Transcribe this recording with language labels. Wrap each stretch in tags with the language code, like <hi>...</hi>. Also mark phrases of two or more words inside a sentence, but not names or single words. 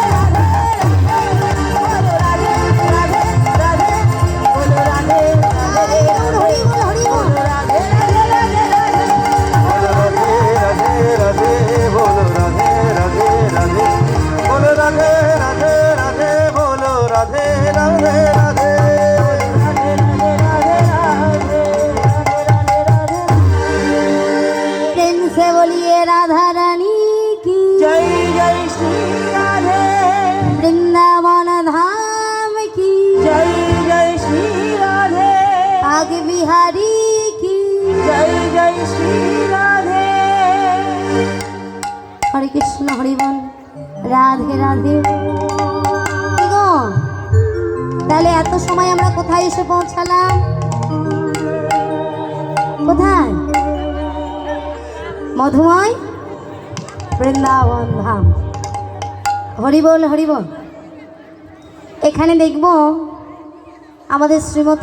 <bn>রাধে বলো রাধে রাধে হরি বল হরি বল রাধে রাধে রাধে রাধে রাধে রাধে বলো রাধে রাধে রাধে বলো রাধে রাধে রাধে</bn> <hi>प्रेम से बोलिए राधा रानी की जय जय श्री राधे वृंदावन धाम की जय जय श्री राधे आगे बिहारी की जय जय श्री राधे</hi> <bn>হরে কৃষ্ণ হরি বোল রাধে রাধে কি গো তাহলে এত সময় আমরা কোথায় এসে পৌঁছালাম কোথায় মধুময় বৃন্দাবন ধাম হরি বল হরি বল এখানে দেখব আমাদের শ্রীমতী</bn>